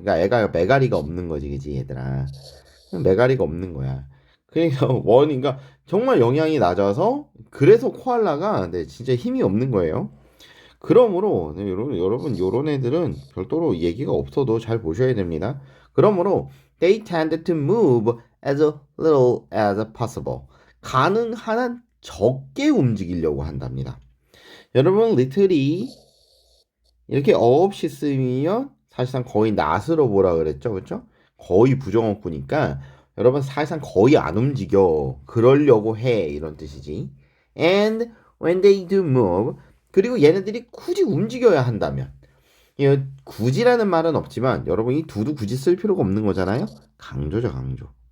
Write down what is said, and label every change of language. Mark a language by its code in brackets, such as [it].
[ko] 그러니까 애가 메가리가 없는 거지, 그지, 얘들아. 메가리가 없는 거야. 그러니까 그러니까 정말 영양이 낮아서, 그래서 코알라가 진짜 힘이 없는 거예요. 그러므로 여러분 요런 애들은 별도로 얘기가 없어도 잘 보셔야 됩니다. 그러므로 [en] they tend to move as little as possible. [ko] 가능한 한 적게 움직이려고 한답니다. 여러분, little이 이렇게 없이 쓰면 사실상 거의 낫으로 보라 그랬죠, 그렇죠? 거의 부정어구니까 여러분 사실상 거의 안 움직여. 그러려고 해, 이런 뜻이지. [en] And when they do move, [ko] 그리고 얘네들이 굳이 움직여야 한다면, 이 굳이라는 말은 없지만 여러분이 두도 굳이 쓸 필요가 없는 거잖아요. 강조죠, 강조.